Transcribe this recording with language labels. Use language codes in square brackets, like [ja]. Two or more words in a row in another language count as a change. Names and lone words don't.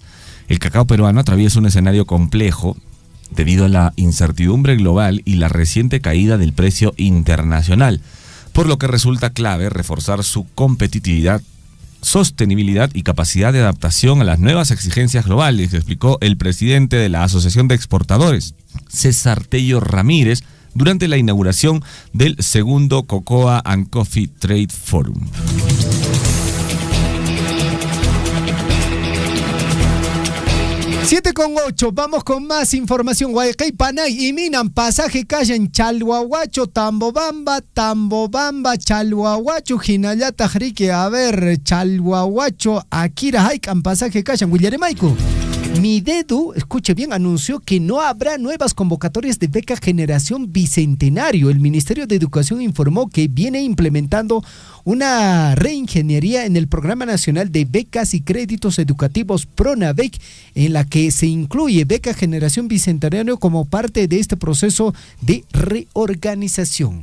[es] El cacao peruano atraviesa un escenario complejo debido a la incertidumbre global y la reciente caída del precio internacional, por lo que resulta clave reforzar su competitividad, sostenibilidad y capacidad de adaptación a las nuevas exigencias globales, explicó el presidente de la Asociación de Exportadores, César Tello Ramírez, durante la inauguración del segundo Cocoa and Coffee Trade Forum. Siete con 8, vamos con más información. Guayacay, Panay y Minan, pasaje calle en Chalhuahuacho, Tambobamba, Chalhuahuacho, Jinayata, Jrique, a ver, Chalhuahuacho, Akira, Haikan, pasaje calle en Huillaremaico. Midedu, escuche bien, anunció que no habrá nuevas convocatorias de beca Generación Bicentenario. El Ministerio de Educación informó que viene implementando una reingeniería en el Programa Nacional de Becas y Créditos Educativos PRONAVEC, en la que se incluye beca Generación Bicentenario como parte de este proceso de reorganización.